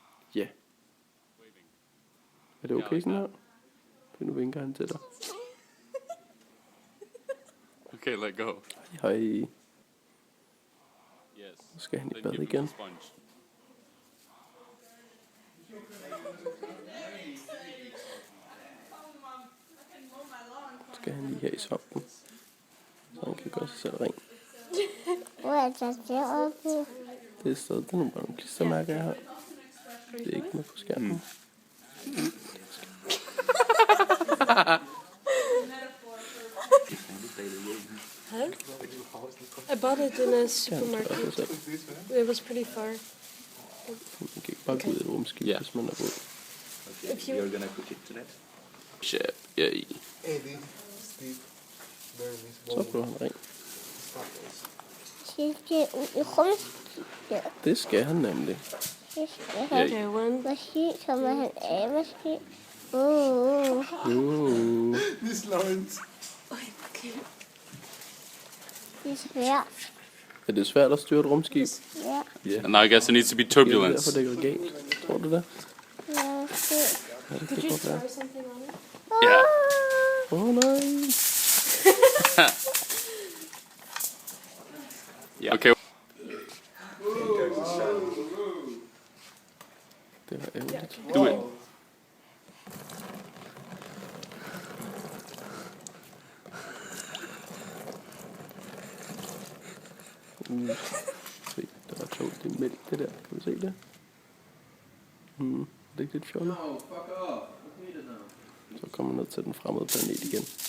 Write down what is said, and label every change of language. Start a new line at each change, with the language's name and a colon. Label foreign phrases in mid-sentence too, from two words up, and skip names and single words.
Danish: Ja. Er det okay sådan her? For nu vinker han til dig.
English: Okay, let go.
Danish: Hej. Yes. Nu skal han i
English: Then
Danish: bad
English: give him
Danish: igen.
English: the sponge.
Danish: Nu skal han lige have i svampen. Så han kan gøre sig selv ren. Hvor er der deroppe? Det er stadig det er nogle bare nogle klistermærker, jeg har. Det er ikke med på skærmen.
English: I bought it in a
Danish: Ja,
English: supermarket.
Danish: det er selv.
English: It was pretty far.
Danish: Man kan ikke bare gå ud i et rumskib, Ja. hvis man er våd. Okay,
English: If you- you're gonna cook it tonight?
Danish: Chef, ja i. Eddie, Steve, Bernie, Så blev han ren. Skal det ud i rumskibet? Det skal han nemlig. Det skal Ja, han. i.
English: Okay, one.
Danish: Måske kommer han af, måske. Miss Lawrence. Det er svært. Er det svært at styre et rumskib? Ja, Ja.
English: And now I guess there needs to be
Danish: Det er
English: turbulence.
Danish: derfor, det går galt. Tror du det? ja, måske. Ja, det
English: Could
Danish: kan
English: you
Danish: godt være.
English: throw something on it? Yeah.
Danish: Nej.
English: Yeah. Okay.
Danish: Det var ærgerligt.
English: Do it.
Danish: Se, det var sjovt. Det er mælk, det der. Kan du se det? Det er ikke lidt fjollet. Så kommer ned til den fremmede planet igen.